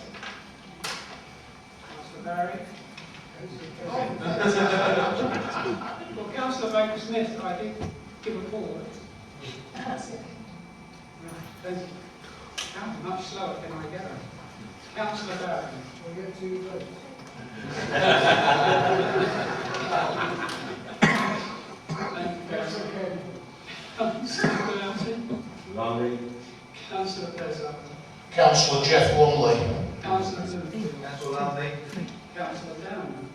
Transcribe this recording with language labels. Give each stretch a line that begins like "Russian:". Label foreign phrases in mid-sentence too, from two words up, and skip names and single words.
English: Councillor Barry. Well, Councillor Baker Smith, I think, give a call. How much slower can I go? Councillor Barry. We'll get to vote. Councillor Elton. Lumley. Councillor Plezard. Councillor Jeff Lumley. Councillor Littlefield. Councillor Lumley. Councillor Downman.